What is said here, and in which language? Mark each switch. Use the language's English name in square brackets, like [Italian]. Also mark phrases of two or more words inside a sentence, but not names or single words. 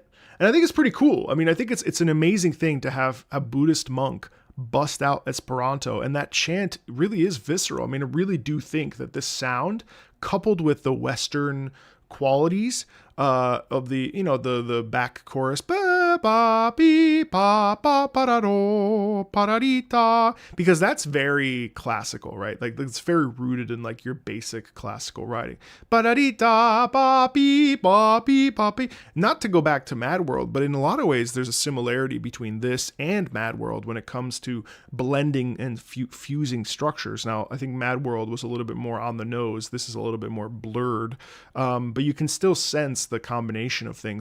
[English] And I think it's pretty cool. I mean, I think it's an amazing thing to have a Buddhist monk bust out Esperanto, and that chant really is visceral. I mean, I really do think that this sound, coupled with the Western qualities of the, you know, the back chorus, ba ba be ba ba ba do pararita, because that's very classical, right? Like it's very rooted in like your basic classical writing. Pararita ba be ba be ba be. Not to go back to MadWorld, but in a lot of ways there's a similarity between this and MadWorld when it comes to blending and fusing structures. Now, I think MadWorld was a little bit more on the nose. This is a little bit more blurred, but you can still sense the combination of things.